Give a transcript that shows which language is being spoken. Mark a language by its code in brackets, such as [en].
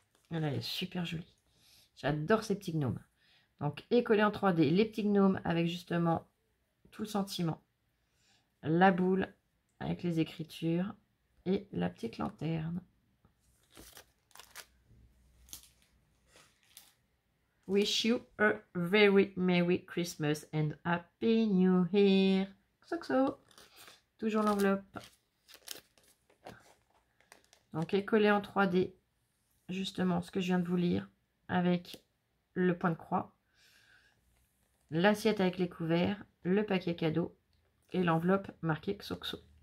[fr] Elle est super jolie. J'adore ces petits gnomes. Donc, est collé en 3D les petits gnomes avec justement tout le sentiment. La boule avec les écritures et la petite lanterne. [en] Wish you a very Merry Christmas and Happy New Year. [fr] Xoxo. Toujours l'enveloppe. Donc, est collé en 3D, justement, ce que je viens de vous lire, avec le point de croix, l'assiette avec les couverts, le paquet cadeau et l'enveloppe marquée Xoxo.